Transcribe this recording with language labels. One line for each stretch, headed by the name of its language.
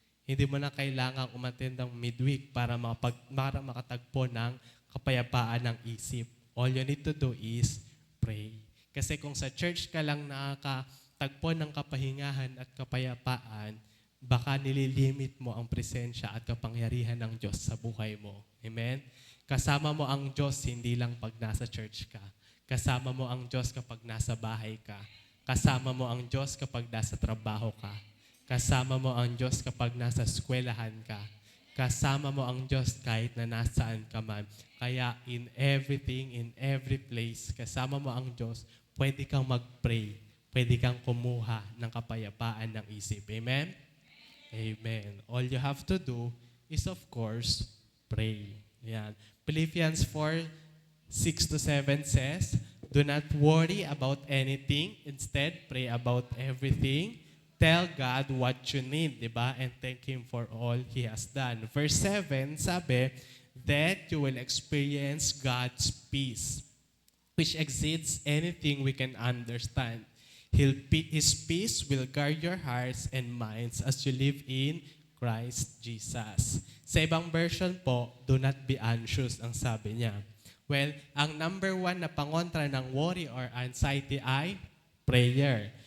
Filipino: Hindi mo na kailangang umattend ng midweek para makatagpo ng kapayapaan ng isip.
English: All you need to do is pray.
Filipino: Kasi kung sa church ka lang nakakatagpo ng kapahingahan at kapayapaan, baka nililimit mo ang presensya at kapangyarihan ng Diyos sa buhay mo. Amen? Kasama mo ang Diyos hindi lang pag nasa church ka. Kasama mo ang Diyos kapag nasa bahay ka. Kasama mo ang Diyos kapag nasa trabaho ka. Kasama mo ang Diyos kapag nasa eskwelahan ka. Kasama mo ang Diyos kahit na nasaan ka man. Kaya
English: in everything, in every place,
Filipino: kasama mo ang Diyos, pwede kang mag-pray. Pwede kang kumuha ng kapayapaan ng isip. Amen? Amen.
English: All you have to do is, of course, pray. Yan. Philippians 4:6-7 says, "Do not worry about anything. Instead, pray about everything. tell God what you need, di ba? And thank Him for all He has done. Verse 7, sabi, that you will experience God's peace, which exceeds anything we can understand. His peace will guard your hearts and minds as you live in Christ Jesus.
Filipino: Sa ibang version po,
English: do not be anxious,
Filipino: ang sabi niya. Well, ang number one na pangontra ng worry or anxiety ay prayer.